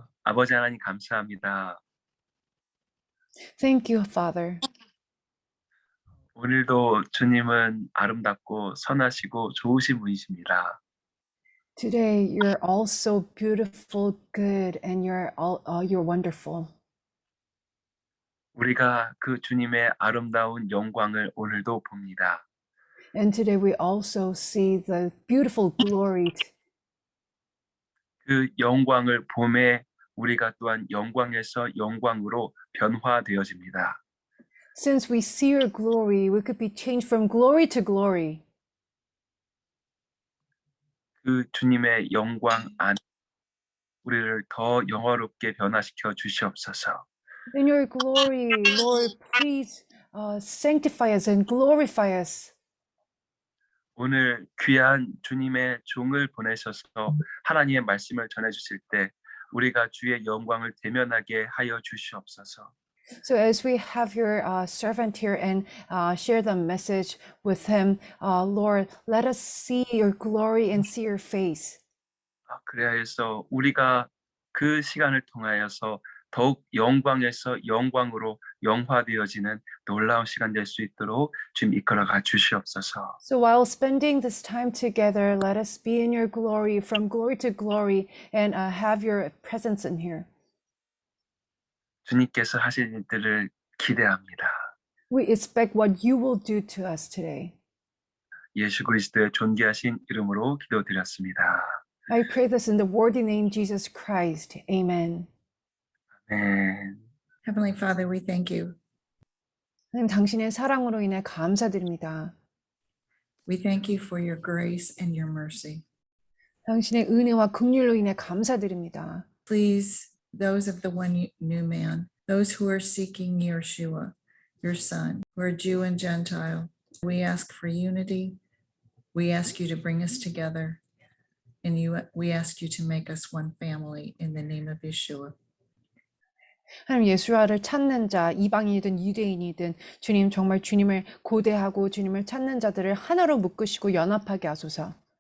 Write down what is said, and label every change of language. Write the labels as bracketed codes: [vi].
[ko] 아버지 하나님 감사합니다. [en] Thank you, Father. [ko] 오늘도 주님은 아름답고 선하시고 좋으신 분이십니다. [en] Today, you're all so beautiful, good, and you're wonderful. [ko] 우리가 그 주님의 아름다운 영광을 오늘도 봅니다. [en] And today, we also see the beautiful glory. [ko] 그 영광을 봄에 우리가 또한 영광에서 영광으로 변화되어집니다. [en] Since we see your glory, we could be changed from glory to glory. [ko] 그 주님의 영광 안에 우리를 더 영화롭게 변화시켜 주시옵소서. [en] In your glory, Lord, please sanctify us and glorify us. [ko] 오늘 귀한 주님의 종을 보내셔서 하나님의 말씀을 전해주실 때 우리가 주의 영광을 대면하게 하여 주시옵소서. [en] So as we have your servant here and share the message with him, Lord, let us see your glory and see your face. [ko] 그래야 해서 우리가 그 시간을 통하여서 더욱 영광에서 영광으로 영화되어지는 놀라운 시간 될 수 있도록 주님 이끌어가 주시옵소서. [en] So while spending this time together, let us be in your glory, from glory to glory, and have your presence in here. [ko] 주님께서 하실 일들을 기대합니다. [en] We expect what you will do to us today. [ko] 예수 그리스도의 존귀하신 이름으로 기도드렸습니다. [en] I pray this in the worthy name Jesus Christ. Amen. [ko] 아멘. [en] Heavenly Father, we thank you. [ko] 하나님, 당신의 사랑으로 인해 감사드립니다. [en] We thank you for your grace and your mercy. [ko] 당신의 은혜와 긍휼로 인해 감사드립니다. [en] Please, those of the one new man, those who are seeking Yeshua, your son, who are Jew and Gentile, we ask for unity. We ask you to bring us together. And we ask you to make us one family in the name of Yeshua. [ko] 하나님, 예수와를 찾는 자, 이방인이든 유대인이든 주님, 정말 주님을 고대하고 주님을 찾는 자들을 하나로 묶으시고 연합하게 하소서.